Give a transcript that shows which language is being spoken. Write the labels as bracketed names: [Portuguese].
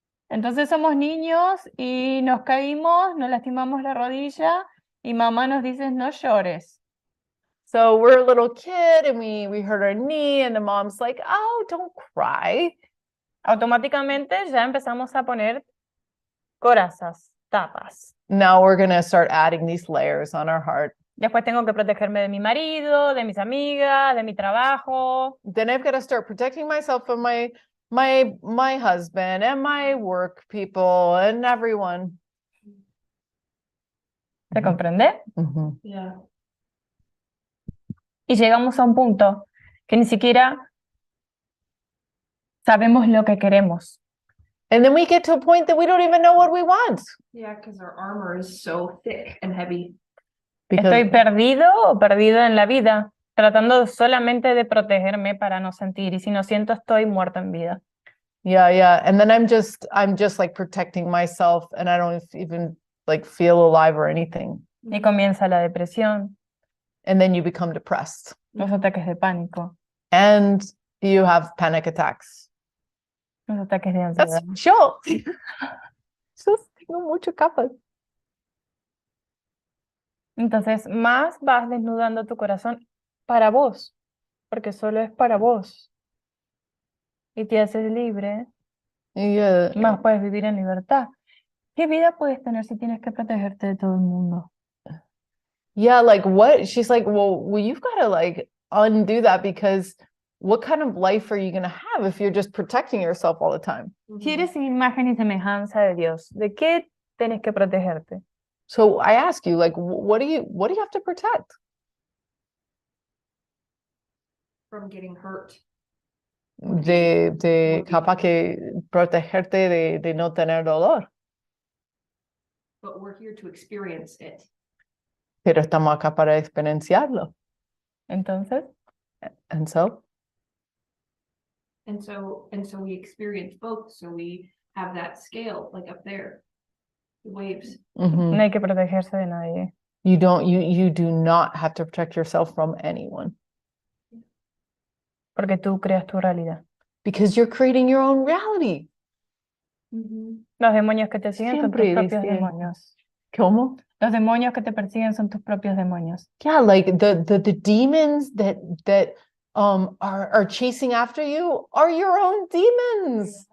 [Spanish] Entonces somos niños y nos caímos, nos lastimamos la rodilla y mamá nos dice no llores. [English] So we're a little kid and we hurt our knee and the mom's like, oh, don't cry. [Spanish] Automáticamente ya empezamos a poner corazas, tapas. [English] Now we're going to start adding these layers on our heart. [Spanish] Después tengo que protegerme de mi marido, de mis amigas, de mi trabajo. [English] Then I've got to start protecting myself from my husband and my work people and everyone. [Spanish] ¿Se comprende? Mhm. [English] Yeah. [Spanish] Y llegamos a un punto que ni siquiera sabemos lo que queremos. [English] And then we get to a point that we don't even know what we want. Yeah, because our armor is so thick and heavy. [Spanish] Estoy perdido o perdida en la vida, tratando solamente de protegerme para no sentir. Y si no siento, estoy muerto en vida. [English] Yeah. And then I'm just like protecting myself and I don't even like feel alive or anything. [Spanish] Y comienza la depresión, [English] And then you become depressed [Spanish] los ataques de pánico, [English] and you have panic attacks. [Spanish] los ataques de [English] That's [Spanish] ansiedad. yo. Yo tengo mucho capas. Entonces, más vas desnudando tu corazón para vos, porque solo es para vos. Y te haces libre, [English] Yeah. [Spanish] más puedes vivir en libertad. ¿Qué vida puedes tener si tienes que protegerte de todo el mundo? [English] Yeah, like what? She's like, well, you've got to like undo that, because what kind of life are you going to have if you're just protecting yourself all the time? [Spanish] Si eres imagen y semejanza de Dios, ¿de qué tienes que protegerte? [English] So I ask you, like, what do you have to protect? from getting hurt. [Spanish] de capaz que protegerte de no tener dolor, [English] But we're here to experience it. [Spanish] pero estamos acá para experienciarlo. Entonces, [English] And so, And so we experience both. So we have that scale like up there, the waves. mhm, [Spanish] no hay que protegerse de nadie. [English] you do not have to protect yourself from anyone [Spanish] Porque tú creas tu realidad. [English] because you're creating your own reality. [Spanish] Los demonios que te siguen son tus Siempre propios decía. demonios. ¿Cómo? Los demonios que te persiguen son tus propios demonios. [English] Yeah, like the demons that are chasing after you are your own demons.